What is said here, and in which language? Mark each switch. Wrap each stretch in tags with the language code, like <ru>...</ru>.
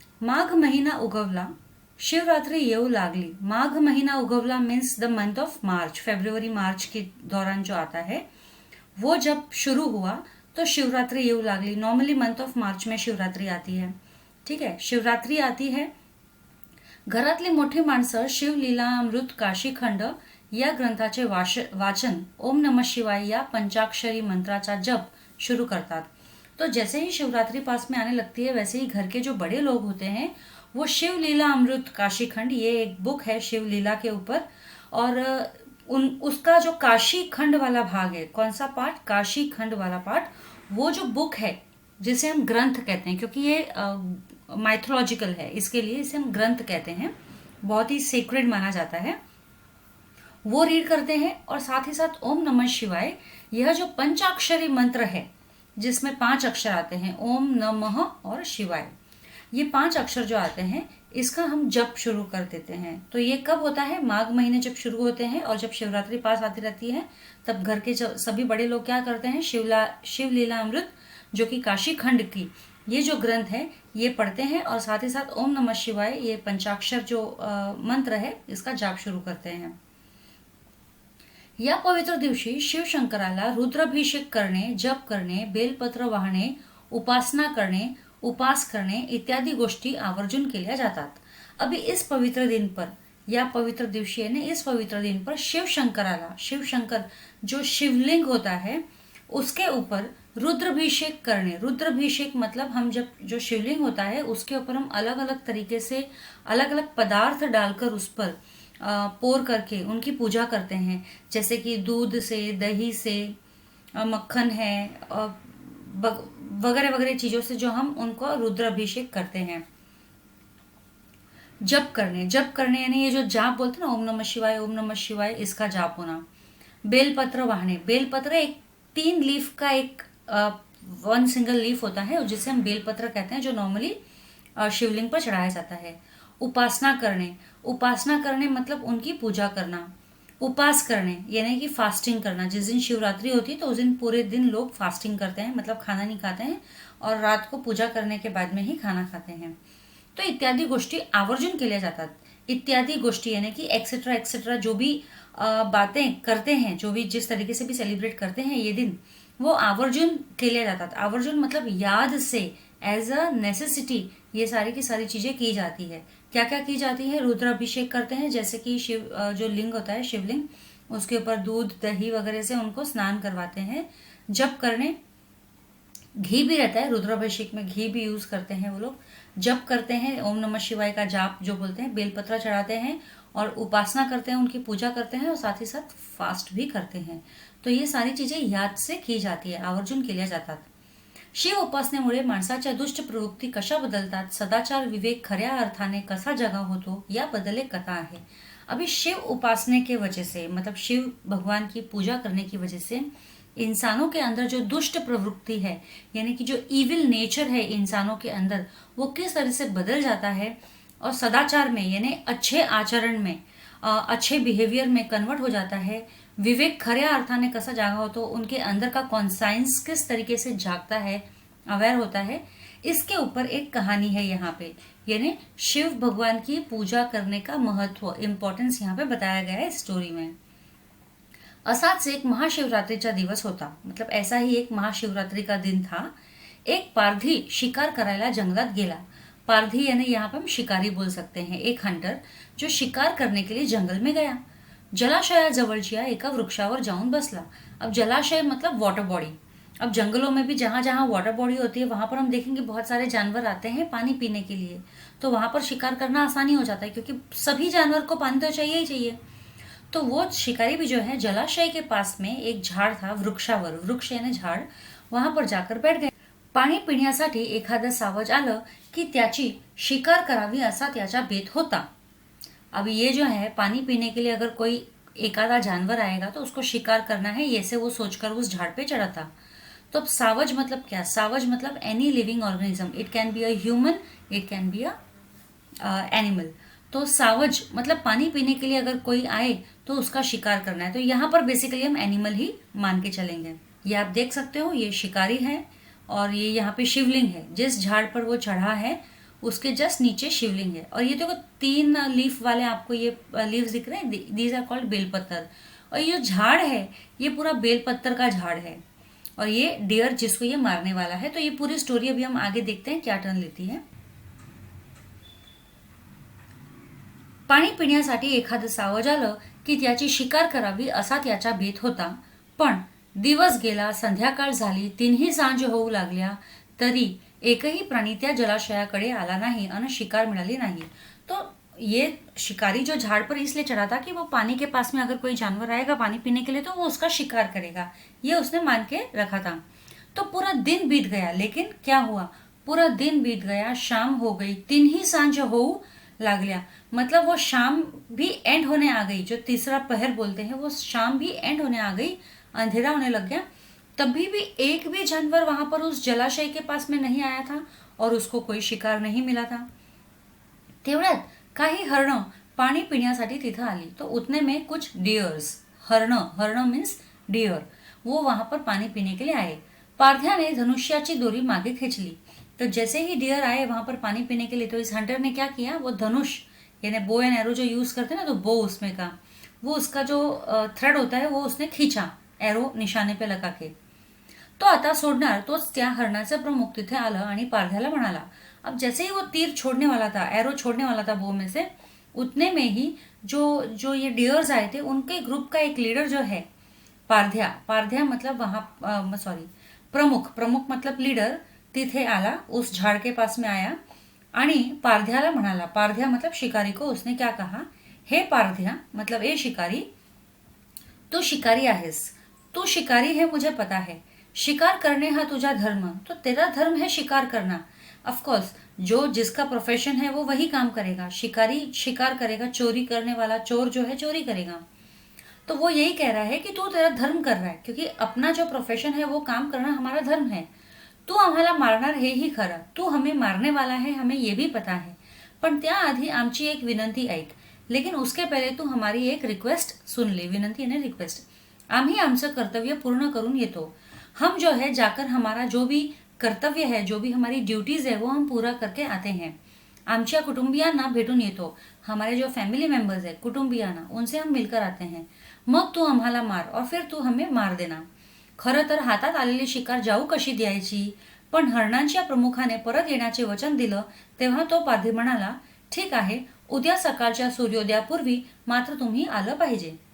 <mr>माघ महिना उगवला, शिवरात्रि येऊ लागली। माघ महीना उगवला</mr> <en>means the month of March,</en> <hi>February मार्च के दौरान जो आता है वो जब शुरू हुआ तो</hi> <mr>शिवरात्रि येऊ लागली।</mr> <hi>नॉर्मली मंथ ऑफ मार्च में शिवरात्रि आती है, ठीक है। शिवरात्रि आती है।</hi> <mr>घरातली मोठी माणसं शिवलीलामृत काशीखंड या ग्रंथाचे वाचन, ओम नमः शिवाय या पंचाक्षरी मंत्राचा जप शुरू करतात।</mr> <hi>तो जैसे ही शिवरात्रि पास में आने लगती है, वैसे ही घर के जो बड़े लोग होते हैं वो शिवलीला अमृत काशीखंड, ये एक बुक है शिवलीला के ऊपर, और उसका जो काशी खंड वाला भाग है, कौन सा पार्ट, काशी खंड वाला पार्ट, वो जो बुक है जिसे हम ग्रंथ कहते हैं, क्योंकि ये माइथोलॉजिकल है, इसके लिए इसे हम ग्रंथ कहते हैं, बहुत ही सीक्रेट माना जाता है, वो रीड करते हैं। और साथ ही साथ ओम नमः शिवाय, यह जो पंचाक्षरी मंत्र है जिसमें 5 अक्षर आते हैं, ओम नमः और शिवाय, ये 5 अक्षर जो आते हैं इसका हम जप शुरू कर देते हैं। तो ये कब होता है? माघ महीने जब शुरू होते हैं और जब शिवरात्रि पास आती रहती है, तब घर के सभी बड़े लोग क्या करते हैं, शिवलीला अमृत जो कि काशी खंड की ये जो ग्रंथ है ये पढ़ते हैं, और साथ ही साथ ओम नमः शिवाय, ये पंचाक्षर जो मंत्र है, इसका जाप शुरू करते हैं।</hi> <mr>या पवित्र दिवशी शिवशंकराला रुद्राभिषेक करणे, जप करणे, बेलपत्र वाहणे, उपासना करणे, उपास करणे इत्यादि गोष्टी आवर्जून केल्या जातात।</mr> <hi>अभी इस पवित्र दिन पर,</hi> <mr>या पवित्र दिवशी</mr> <hi>यानी इस पवित्र दिन पर</hi> <mr>शिवशंकराला,</mr> <hi>शिवशंकर जो शिवलिंग होता है उसके ऊपर रुद्राभिषेक करने। रुद्राभिषेक मतलब हम जब जो शिवलिंग होता है उसके ऊपर हम अलग अलग तरीके से अलग अलग पदार्थ डालकर उस पर पोर करके उनकी पूजा करते हैं, जैसे कि दूध से, दही से, मक्खन है, वगैरह वगैरह चीजों से जो हम उनको रुद्राभिषेक करते हैं। जप करने यानी ये जो जाप बोलते हैं ना, ओम नमः शिवाय, ओम नमः शिवाय, इसका जाप होना। बेलपत्र वाहने, बेलपत्र एक 3 लीफ का एक 1 सिंगल लीफ होता है जिसे हम बेलपत्र कहते हैं, जो नॉर्मली शिवलिंग पर चढ़ाया जाता है। उपासना करने मतलब उनकी पूजा करना। उपास करने यानी कि फास्टिंग करना। जिस दिन शिवरात्रि होती है तो उस दिन पूरे दिन लोग फास्टिंग करते हैं, मतलब खाना नहीं खाते हैं, और रात को पूजा करने के बाद में ही खाना खाते हैं।</hi> <mr>तो इत्यादि गोष्टी आवर्जून केल्या जातात।</mr> <hi>इत्यादि गोष्टी यानी कि एक्सेट्रा एक्सेट्रा जो भी बातें करते हैं, जो भी जिस तरीके से भी सेलिब्रेट करते हैं ये दिन, वो</hi> <mr>आवर्जून केल्या जातात।</mr> <hi>आवर्जून मतलब याद से,</hi> <en>as a necessity</en> <hi>ये सारी की सारी चीजें की जाती है। क्या क्या की जाती है? रुद्राभिषेक करते हैं, जैसे कि शिव जो लिंग होता है शिवलिंग, उसके ऊपर दूध, दही वगैरह से उनको स्नान करवाते हैं। जप करने, घी भी रहता है, रुद्राभिषेक में घी भी यूज करते हैं वो लोग। जप करते हैं, ओम नमः शिवाय का जाप जो बोलते हैं, बेलपत्र चढ़ाते हैं और उपासना करते हैं, उनकी पूजा करते हैं, और साथ ही साथ फास्ट भी करते हैं। तो ये सारी चीजें याद से की जाती है,</hi> <mr>आवर्जून केल्या जातात। शिव उपासनेमुळे माणसाच्या दुष्ट प्रवृत्ती कशा बदलतात, सदाचार विवेक खऱ्या अर्थाने कसा जगा होतो, याबद्दल एक कथा आहे।</mr> <hi>अभी शिव उपासने के वजह से, मतलब शिव भगवान की पूजा करने की वजह से इंसानों के अंदर जो दुष्ट प्रवृत्ति है, यानी कि जो इविल नेचर है इंसानों के अंदर, वो किस तरह से बदल जाता है और सदाचार में यानी अच्छे आचरण में, अच्छे बिहेवियर में कन्वर्ट हो जाता है।</hi> <mr>विवेक खऱ्या अर्थाने कसा जागा हो,</mr> <hi>तो उनके अंदर का कॉन्साइंस किस तरीके से जागता है, अवेयर होता है, इसके ऊपर एक कहानी है यहाँ पे। यानी शिव भगवान की पूजा करने का महत्व, इम्पोर्टेंस यहाँ पे बताया गया है स्टोरी में।</hi> <mr>असाच एक महाशिवरात्रीचा दिवस होता,</mr> <hi>मतलब ऐसा ही एक महाशिवरात्रि का दिन था।</hi> <mr>एक पारधी शिकार करायला जंगलात गेला।</mr> <hi>पारधी यानी यहाँ पे हम शिकारी बोल सकते हैं, एक हंटर जो शिकार करने के लिए जंगल में गया।</hi> <mr>जलाशयाजवळच्या एका वृक्षावर जाऊन बसला।</mr> <hi>अब जलाशय मतलब वाटर बॉडी। अब जंगलों में भी जहां जहां वाटर बॉडी होती है वहां पर हम देखेंगे बहुत सारे जानवर आते हैं पानी पीने के लिए, तो वहां पर शिकार करना आसानी हो जाता है, क्योंकि सभी जानवर को पानी तो चाहिए ही चाहिए। तो वो शिकारी भी जो है, जलाशय के पास में एक झाड़ था, वृक्षावर, वृक्ष यानी झाड़, वहां पर जाकर बैठ गए.</hi> <mr>पाणी पिण्यासाठी एखादं सावज आलं की त्याची शिकार करावी असा त्याचा बेत होता.</mr> <hi>अब ये जो है, पानी पीने के लिए अगर कोई एक आधा जानवर आएगा तो उसको शिकार करना है, ये से वो सोचकर उस झाड़ पे चढ़ा था. तो अब सावज मतलब क्या? सावज मतलब</hi> <en>Any living organism. It can be a human, it can be a animal.</en> <hi>तो सावज मतलब पानी पीने के लिए अगर कोई आए तो उसका शिकार करना है. तो यहाँ पर बेसिकली हम एनिमल ही मान के चलेंगे. ये आप देख सकते हो, ये शिकारी है और ये यहाँ पे शिवलिंग है. जिस झाड़ पर वो चढ़ा है उसके जस्ट नीचे शिवलिंग है. और ये देखो 3 लीफ वाले आपको ये लीव्स दिख रहे हैं,</hi> <en>These are called belpattar.</en> <hi>और ये जो झाड़ है ये पूरा बेलपत्तर का झाड़ है. और ये डियर जिसको ये मारने वाला है. तो ये पूरी स्टोरी अभी हम आगे देखते हैं क्या टर्न लेती है.</hi> <mr>पाणी पिण्यासाठी एखादं सावज आलं की त्याची शिकार करावी असा त्याचा बेत होता. पण दिवस गेला, संध्याकाळ झाली, तिन्ही सांज होऊ लागल्या तरी एकही प्राणी त्या जलाशयाकडे आला नहीं और शिकार मिळाली नहीं.</mr> <hi>तो ये शिकारी जो झाड़ पर इसलिए चढ़ा था कि वो पानी के पास में अगर कोई जानवर आएगा पानी पीने के लिए तो वो उसका शिकार करेगा, ये उसने मान के रखा था. तो पूरा दिन बीत गया, लेकिन क्या हुआ? पूरा दिन बीत गया, शाम हो गई,</hi> <mr>तिन्ही सांज होऊ लागल्या.</mr> <hi>मतलब वो शाम भी एंड होने आ गई. जो तीसरा पहर बोलते हैं वो शाम भी एंड होने आ गई, अंधेरा होने लग गया. तभी भी एक भी जानवर वहां पर उस जलाशय के पास में नहीं आया था और उसको कोई शिकार नहीं मिला था.</hi> <mr>तेवढ्यात काही हरणं पाणी पिण्यासाठी तिथं आली.</mr> <hi>तो उतने में कुछ डियर्स, हरणं मीन्स डियर, वो वहां पर पानी पीने के लिए आए.</hi> <mr>पारध्या ने धनुष्याची दोरी मागे खींचली.</mr> <hi>तो जैसे ही डियर आए वहां पर पानी पीने के लिए तो इस हंटर ने क्या किया, वो धनुष यानी बो एंड एरो जो यूज करते हैं ना, तो बो उसमें का वो उसका जो थ्रेड होता है वो उसने खींचा एरो निशाने पे लगा के.</hi> <mr>तो आता सोडणार तोच त्या हरणाचा प्रमुख तिथे आला आणि पारध्याला म्हणाला.</mr> <hi>अब जैसे ही वो तीर छोड़ने वाला था, एरो छोड़ने वाला था बो में से, उतने में ही जो जो ये डियर्स आए थे उनके ग्रुप का एक लीडर जो है पारध्या मतलब वहां सॉरी प्रमुख मतलब लीडर</hi> <mr>तिथे आला,</mr> <hi>उस झाड़ के पास में आया</hi> <mr>आणि पारध्याला म्हणाला.</mr> <hi>पारध्या मतलब शिकारी को उसने क्या कहा,</hi> <mr>हे पारध्या</mr> <hi>मतलब ए शिकारी,</hi> <mr>तू शिकारी आहेस,</mr> <hi>तू शिकारी है मुझे पता है,</hi> <mr>शिकार करने हा तुझा धर्म,</mr> <hi>तो तेरा धर्म है शिकार करना. ऑफ कोर्स जो जिसका प्रोफेशन है वो वही काम करेगा. शिकारी शिकार करेगा, चोरी करने वाला चोर जो है चोरी करेगा. तो वो यही कह रहा है कि तू तेरा धर्म कर रहा है, क्योंकि अपना जो प्रोफेशन है वो काम करना हमारा धर्म है.</hi> <mr>तू आम्हाला मारणार हे ही खरं,</mr> <hi>तू हमें मारने वाला है, हमें ये भी पता है.</hi> <mr>पण त्याआधी आमची एक विनंती ऐक,</mr> <hi>लेकिन उसके पहले तू हमारी एक रिक्वेस्ट सुन ले. विनंती यानी रिक्वेस्ट.</hi> <mr>आम्ही आमचं कर्तव्य पूर्ण करून येतो.</mr> <hi>हम जो है जाकर हमारा जो भी कर्तव्य है, जो भी हमारी ड्यूटीज है वो हम पूरा करके आते हैं.</hi> <mr>आमच्या कुटुंबियांना भेटून येतो.</mr> <hi>हमारे जो फैमिली मेंबर्स है कुटुंबियांना, उनसे हम मिलकर आते हैं.</hi> <mr>मग तू आम्हाला मार</mr> <hi>और फिर तू हमें मार देना.</hi> <mr>खरं तर हातात आलेली शिकार जाऊ कशी द्यायची, पण हरणांच्या प्रमुखाने परत येण्याचे वचन दिलं तेव्हा तो पारधी म्हणाला, ठीक आहे, उद्या सकाळच्या सूर्योदयापूर्वी मात्र तुम्ही आलं पाहिजे.</mr>